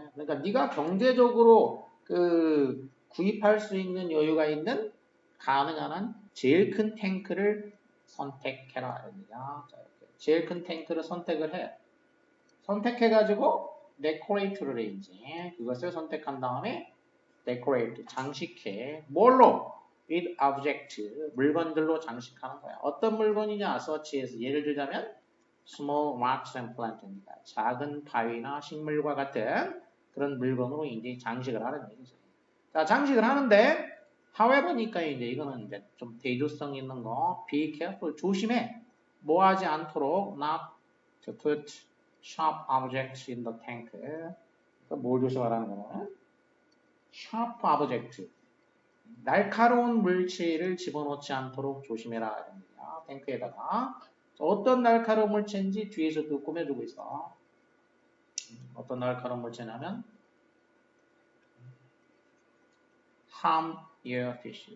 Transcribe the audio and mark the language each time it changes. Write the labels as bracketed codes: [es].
[ko] 그러니까 네가 경제적으로 그 구입할 수 있는 여유가 있는 가능한 한 제일 큰 탱크를 선택해라. 자, 이렇게. 제일 큰 탱크를 선택을 해. 선택해가지고 데코레이트를 해 이제. 그것을 선택한 다음에 데코레이트 장식해. 뭘로? [en] with object [ko] 물건들로 장식하는 거야. 어떤 물건이냐? [en] such as [ko] 예를 들자면 [en] small rocks and plant입니다. [ko] 작은 바위나 식물과 같은 그런 물건으로 이제 장식을 하는 얘기죠. 자, 장식을 하는데 however니까 이제 이거는 이제 좀 대조성 있는 거. [en] be careful [ko] 조심해. 뭐 하지 않도록 [en] not to put sharp objects in the tank. [ko] 그러니까 뭘 조심하라는 거는 [en] sharp object [ko] 날카로운 물체를 집어넣지 않도록 조심해라. 탱크에다가 어떤 날카로운 물체인지 뒤에서도 꾸며주고 있어. 어떤 날카로운 물체냐면 [en] harm your fish.